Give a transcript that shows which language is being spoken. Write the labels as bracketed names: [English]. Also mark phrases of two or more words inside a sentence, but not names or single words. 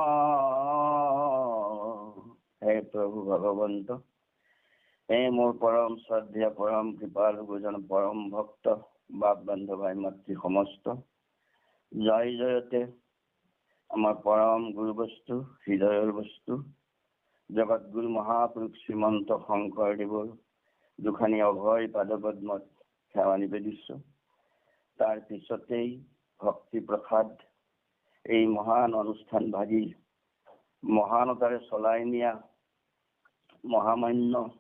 [Assamese] হে প্রভু ভগবন্ত, হে মোর পরম শ্রদ্ধেয় পরম কৃপাল গুজন পরম ভক্ত বাপ বন্ধু ভাই মাতৃ সমস্ত, জয় জয়তে আমার পরম গুরু বস্তু হৃদয়ের বস্তু জগৎগুরু মহাপুৰুষ শ্ৰীমন্ত শংকৰদেৱৰ দুখানি অভয় পাদপদ্মত সেৱা নিবেদিছো। তাৰ পিছতেই ভক্তি প্ৰসাদ এই মহান অনুষ্ঠান ভাগি মহানতাৰে চলাই নিয়া মহামান্য